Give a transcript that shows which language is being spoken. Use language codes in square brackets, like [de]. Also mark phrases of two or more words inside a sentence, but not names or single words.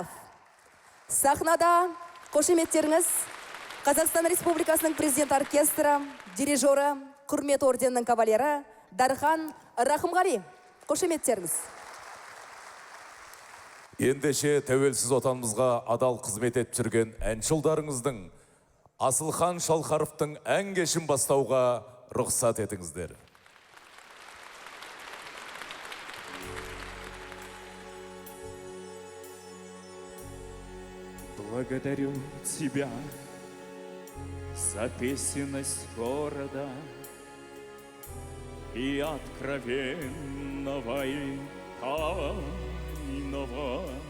[kk] Сахнада қошеметтеріңіз Қазақстан Республикасының президент оркестрі, дирижері, құрмет орденінің кавалері Дархан Рахымғали. Қошеметтеріңіз. Ендеше тәуелсіз отанымызға адал қызмет етіп жүрген әншілдарыңыздың Асылхан Шалқаровтың ән кешін бастауға рұқсат етіңіздер. [ru] Благодарю тебя за песенность города и откровенного и тайного.